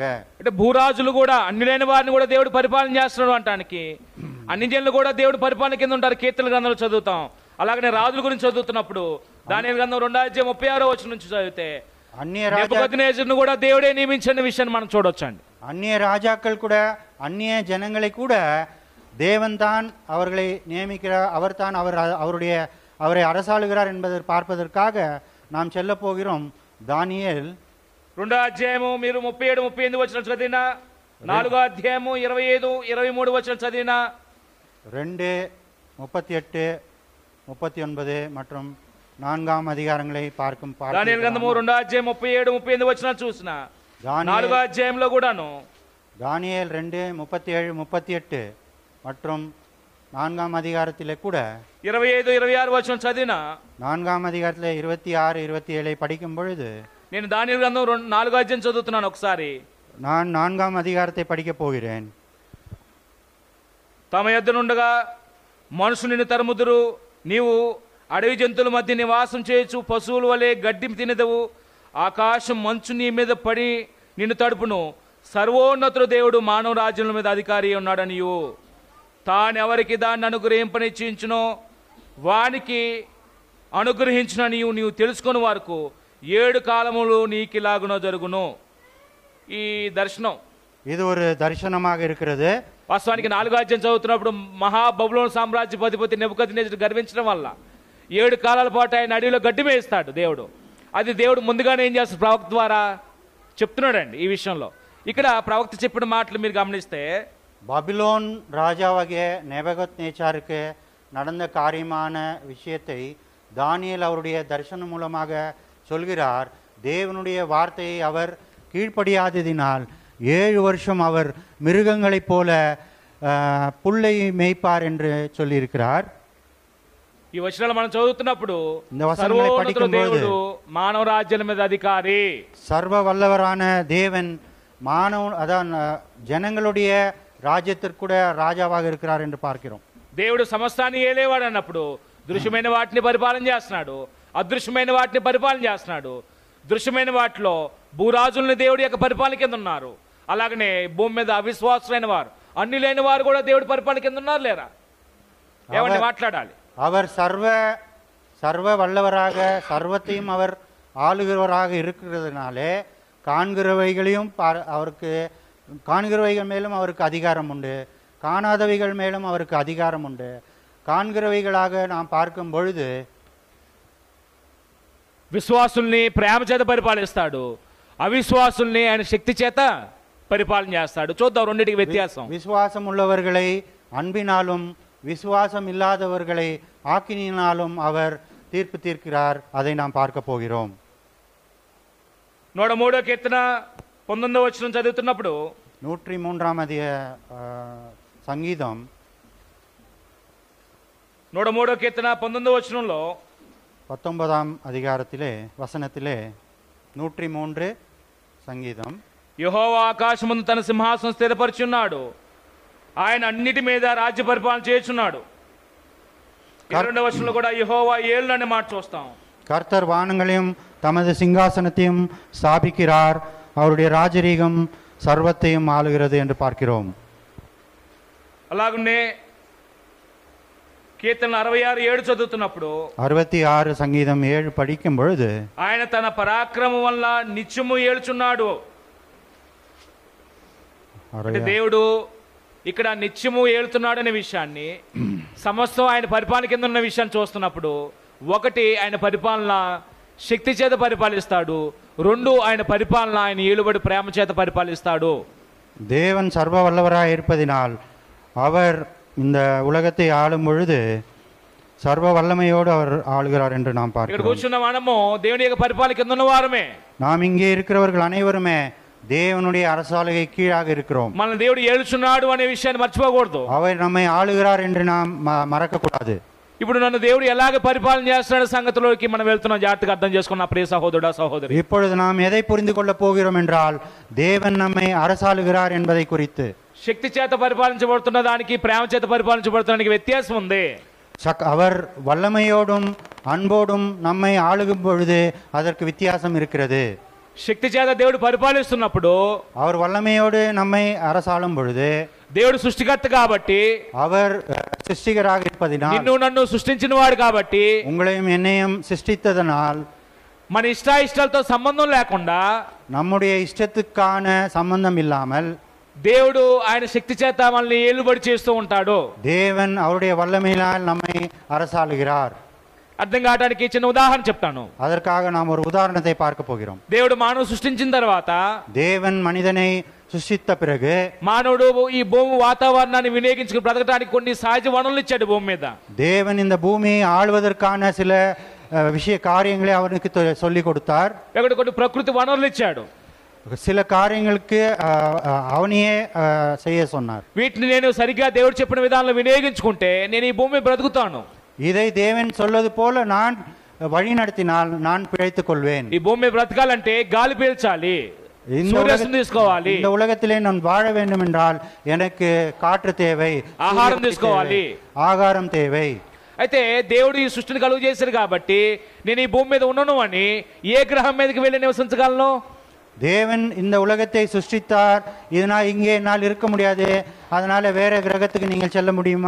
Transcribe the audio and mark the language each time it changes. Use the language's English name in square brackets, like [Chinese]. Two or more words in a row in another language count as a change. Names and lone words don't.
[Telugu] అంటే భూరాజులు కూడా అన్యులైన వారిని కూడా దేవుడు పరిపాలన చేస్తున్నాడు అంటానికి. అన్ని జనులు కూడా దేవుడు పరిపాలన కింద ఉంటారు. కీర్తన గ్రంథంలో చదువుతాం. అలాగనే రాజుల గురించి చదువుతున్నప్పుడు దానియేలు గ్రంథం 2:36 వచనం నుంచి చదివితే నెబుకద్నెజరును కూడా దేవుడే నియమించిన విషయాన్ని మనం చూడొచ్చండి. [Tamil] அந்நிய ராஜாக்கள் கூட அந்நிய ஜனங்களை கூட தேவன் தான் அவர்களை நியமிக்கிறார், அவர்தான் அவரை அரசாளுகிறார் என்பதை பார்ப்பதற்காக நாம் செல்ல போகிறோம். தானியேல் [Telugu] 2వ అధ్యాయము మీరు 37, 38 వచనం చదివినా, 4వ అధ్యాయము 25, 23 వచనం చదివినా, [Tamil] 2, 38, 39 மற்றும் 4ஆம் அதிகாரங்களை பார்க்கும். [Telugu] దానియేలు గ్రంథము 2వ అధ్యాయం 37, 38 వచనాలు చూసినా, 4వ అధ్యాయంలో కూడాను [Tamil] தானியேல் 2, 37, 38 மற்றும் 4ஆம் அதிகாரத்திலே கூட [Telugu] 25, 26 వచనం చదివినా, [Tamil] 4ஆம் அதிகாரத்திலே 26, 27 படிக்கும் பொழுது [Telugu] నేను దానియేలు గ్రంథం 4వ అధ్యాయం చదువుతున్నాను. ఒకసారి [Tamil] நான் 4ஆம் அதிகாரத்தை படிக்கப் போகிறேன். [Telugu] తమ యొద్ద నుండగా మనుషులు నిన్ను తరుముదురు, నీవు అడవి జంతువుల మధ్య నివాసం చేయొచ్చు, పశువుల వలె గడ్డి తినదవు, ఆకాశం మంచు నీ మీద పడి నిన్ను తడుపును, సర్వోన్నతుడు దేవుడు మానవ రాజ్యాల మీద అధికారి ఉన్నాడనియు, తానెవరికి దాన్ని అనుగ్రహింపనిచ్చించునో వానికి అనుగ్రహించునని నీవు తెలుసుకుని వరకు 7 కాలములు నీకిలాగునో జరుగును. ఈ దర్శనం [Tamil] இது ஒரு தரிசனமாக இருக்கிறது. [Telugu] వాస్తవానికి 4వ అధ్యాయం చదువుతున్నప్పుడు మహాబబులోను సామ్రాజ్య అధిపతి నెబుకద్నెజరు గర్వించడం వల్ల 7 కాలాల పాటు ఆయన అడవిలో గడ్డి మేయిస్తాడు దేవుడు. అది దేవుడు ముందుగానే ఏం చేస్తాడు? ప్రవక్త ద్వారా చెప్తున్నాడండి ఈ విషయంలో. ఇక్కడ ప్రవక్త చెప్పిన మాటలు మీరు గమనిస్తే, [Tamil] பாபிலோன் ராஜாவாகிய நேபுகத்நேச்சாருக்கு நடந்த காரியமான விஷயத்தை தானியேல் அவருடைய தரிசனம் மூலமாக சொல்கிறார். தேவனுடைய வார்த்தையை அவர் கீழ்ப்படியாததினால் 7 வருஷம் அவர் மிருகங்களைப் போல புல்லை மேய்ப்பார் என்று சொல்லியிருக்கிறார். [Telugu] ఈ వచనాలు మనం చదువుతున్నప్పుడు [Tamil] இந்த வசனங்களை படிக்கும் பொழுது [Telugu] దేవుడు మానవ రాజ్యాల మీద అధికారి, [Tamil] சர்வ வல்லவரான தேவன் மானவ அதான் ஜனங்களுடைய ராஜ்யத்திற்கு கூட ராஜாவாக இருக்கிறார் என்று பார்க்கிறோம். [Telugu] దేవుడు సమస్తాన్ని ఏలేవాడు అన్నప్పుడు దృశ్యమైన వాటిని పరిపాలన చేస్తున్నాడు, అదృశ్యమైన వాటిని పరిపాలన చేస్తున్నాడు. దృశ్యమైన వాటిలో భూరాజుల్ని దేవుడి యొక్క పరిపాలన కింద ఉన్నారు. అలాగనే భూమి మీద అవిశ్వాసులైన వారు, అన్ని లేని వారు కూడా దేవుడి పరిపాలన కింద ఉన్నారు లేరా? ఏమని మాట్లాడాలి? [Tamil] அவர் சர்வ வல்லவராக சர்வத்தையும் அவர் ஆளுகிறவராக இருக்கிறதுனாலே காண்கிறவைகளையும் அவருக்கு காண்கிறவைகள் மேலும் அவருக்கு அதிகாரம் உண்டு, காணாதவைகள் மேலும் அவருக்கு அதிகாரம் உண்டு. కాన్கிறவைகளாக நாம் பார்க்கும் பொழுது [Telugu] విశ్వాసుల్ని ప్రేమ చేత పరిపాలిస్తాడు, అవిశ్వాసుల్ని ఆయన శక్తి చేత పరిపాలన చేస్తాడు. చూద్దాం రెండింటికి వ్యత్యాసం. [Tamil] విశ్వాసం உள்ளவர்களை அன்பினாலும் விசுவாசம் இல்லாதவர்களை ஆக்கினியினாலும் அவர் தீர்ப்பு தீர்க்கிறார். அதை நாம் பார்க்க போகிறோம். [Telugu] 103వ కీర్తన 19వ వచనం చదువుతున్నప్పుడు 103వ సంగీతం 103వ కీర్తన 19వ వచనంలో [Tamil] 19ஆம் அதிகாரத்திலே வசனத்திலே 103 సంగీతం, [Telugu] యెహోవా ఆకాశమందు తన సింహాసనం స్థిరపరచున్నాడు, ఆయన అన్నిటి మీద రాజ్య పరిపాలన చేస్తున్నాడు. 22వ వచనంలో కూడా యెహోవా ఏళ్ళు అనే మాట చూస్తాం. [Tamil] கர்த்தர் வானங்களையும் தமது சிங்காசனத்தையும் ஸ்தாபிக்கிறார், அவருடைய ராஜரீகம் சர்வத்தையும் ஆளுகிறது என்று பார்க்கிறோம். [Telugu] అలాగనే కీర్తన 66:7 చదువుతున్నప్పుడు [Tamil] 66 సంగీతం 7 படிக்கும் பொழுது [Telugu] ఆయన తన పరాక్రమం వల్ల నిత్యము ఏలుచున్నాడు. అంటే దేవుడు ఇక్కడ నిత్యము ఏలుతున్నాడు అనే విషయాన్ని, సమస్తం ఆయన పరిపాలన కింద ఉన్న విషయాన్ని చూస్తున్నప్పుడు, ఒకటి ఆయన పరిపాలన శక్తి చేత పరిపాలిస్తాడు, రెండు ఆయన పరిపాలన ఆయన ఏలుబడి ప్రేమ చేత పరిపాలిస్తాడు. [Tamil] தேவன் சர்வ வல்லவராய் இருப்பதினால் அவர் இந்த உலகத்தை ஆளும் பொழுது சர்வ வல்லமையோடு அவர் ஆளுகிறார் என்று நாம் [Telugu] ఇక్కడ [Tamil] பார்க்கிறோம். [Telugu] కూర్చున్న మనము దేవుని యొక్క పరిపాలన కింద ఉన్న వారమే. [Tamil] நாம் இங்கே இருக்கிறவர்கள் அனைவருமே தேவனுடைய அரசாளுகை கீழாக இருக்கிறோம். [Telugu] మన దేవుడు ఏలుచున్నాడు అనే విషయాన్ని మర్చిపోకూడదు. [Tamil] அவர் நம்மை ஆளுகிறார் என்று நாம் மறக்க கூடாது. [Telugu] ఇప్పుడు నన్ను దేవుడు ఎలాగ పరిపాలన చేస్తున్నాడు సంగతిలోకి మనం వెళ్తున్నాం. జాగ్రత్తగా అర్థం చేసుకున్న ప్రియ సహోదరుడా సహోదరి, [Tamil] இப்பொழுது நாம் எதை புரிந்து கொள்ள போகிறோம் என்றால் தேவன் நம்மை அரசாளுகிறார் என்பதை குறித்து. [Telugu] శక్తి చేత పరిపాలించబడుతున్న దానికి ప్రేమ చేత పరిపాలించబడుతున్న వ్యత్యాసం ఉంది. [Tamil] அவர் வல்லமையோடும் அன்போடும் நம்மை ஆளுகும் பொழுது அதற்கு வித்தியாசம் இருக்கிறது. [Telugu] శక్తి చేత దేవుడు పరిపాలిస్తున్నప్పుడు, [Tamil] அவர் வல்லமையோடு நம்மை அரசாளும் பொழுது, [Telugu] దేవుడు సృష్టికర్త కాబట్టి, [Tamil] அவர் சிருஷ்டிகராக இருப்பதினால், [Telugu] నిన్ను నన్ను సృష్టించిన వాడు కాబట్టి, [Tamil] உங்களையும் என்னையும் சிருஷ்டித்ததனால், [Telugu] మన ఇష్టాలతో సంబంధం లేకుండా, [Tamil] நம்முடைய இஷ்டத்துக்கான சம்பந்தம் இல்லாமல் [Telugu] దేవుడు ఆయన శక్తి చేత మనల్ని ఏలుబడి చేస్తూ ఉంటాడు. [Tamil] தேவன் அவருடைய வல்லமையினால் நம்மை அரசாளுகிறார். [Telugu] అర్థం కావడానికి చిన్న ఉదాహరణ చెప్తాను. [Tamil] அதற்காக நாம் ஒரு உதாரணத்தை பார்க்க போகிறோம். [Telugu] దేవుడు మానవ సృష్టించిన తర్వాత, [Tamil] தேவன் மனிதனை சிருஷ்டித்த பிறகு, [Telugu] మానవుడు ఈ భూమి వాతావరణాన్ని వినియోగించుకుని బ్రతకడానికి కొన్ని సహజ వనరులు ఇచ్చాడు భూమి మీద. [Tamil] தேவன் இந்த பூமியை ஆள்வதற்கான சில காரியங்களை அவனுக்கு சொல்லி கொடுத்தார். [Telugu] ఇక్కడ కొన్ని ప్రకృతి వనరులు ఇచ్చాడు. [Tamil] சில காரியங்களுக்கு அவனையே செய்ய சொன்னார். [Telugu] వీటిని నేను సరిగ్గా దేవుడు చెప్పిన విధానంలో వినియోగించుకుంటే నేను ఈ భూమి బ్రతుకుతాను. [Tamil] இதை தேவன் சொல்வது போல நான் வழி நடத்தினால் நான் பிழைத்துக் கொள்வேன். [Telugu] ఈ భూమి బ్రతకాలంటే గాలి పీల్చాలి, సూర్యరశ్మి తీసుకోవాలి, [Tamil] இந்த உலகத்திலே நான் வாழ வேண்டும் என்றால் எனக்கு కాற்று தேவை, [Telugu] ఆహారం తీసుకోవాలి, [Tamil] ఆహారం தேவை. [Telugu] అయితే దేవుడు ఈ సృష్టిని కలుగు చేశారు కాబట్టి నేను ఈ భూమి మీద ఉన్నాను అని ఏ గ్రహం మీదకి వెళ్ళి నివసించగలను? [Tamil] தேவன் இந்த உலகத்தை சிருஷ்டித்தார், இதனால் இங்கே என்னால் இருக்க முடியாது, அதனால வேற கிரகத்துக்கு நீங்கள் செல்ல முடியுமா?